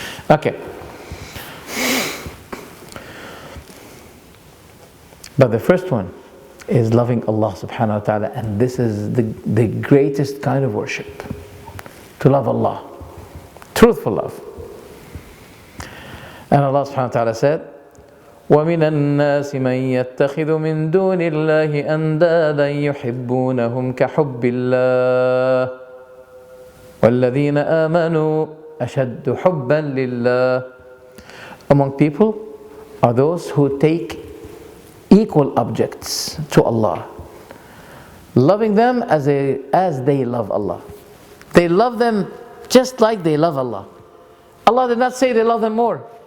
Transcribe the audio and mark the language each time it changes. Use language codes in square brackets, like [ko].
[en] Okay. But the first one is loving Allah subhanahu wa ta'ala, and this is the greatest kind of worship. To love Allah. Truthful love. And Allah subhanahu wa ta'ala said, [ar] وَمِنَ النَّاسِ مَنْ يَتَّخِذُ مِنْ دُونِ اللَّهِ أَنْدَادًا يُحِبُّونَهُمْ كَحُبِّ اللَّهِ وَالَّذِينَ آمَنُوا أَشَدُّ حُبًّا لِلَّهِ. [en] Among people are those who take equal objects to Allah, loving them as they love Allah. They love them just like they love Allah. Allah did not say they love them more.